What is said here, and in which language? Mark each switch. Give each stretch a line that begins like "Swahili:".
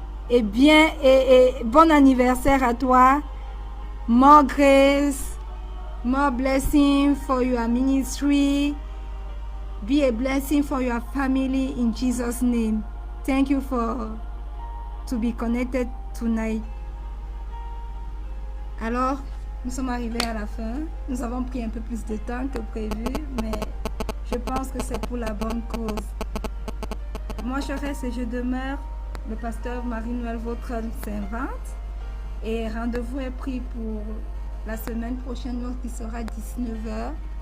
French: Et bon anniversaire à toi.
English: More grace, more blessing for your ministry. Be a blessing for your family in Jesus' name. Thank you to be connected tonight.
French: Alors, nous sommes arrivés à la fin. Nous avons pris un peu plus de temps que prévu, mais je pense que c'est pour la bonne cause. Moi, je reste et je demeure. Le pasteur Marie-Noël Vautrin s'invente. Et rendez-vous est pris pour la semaine prochaine, qui sera 19h.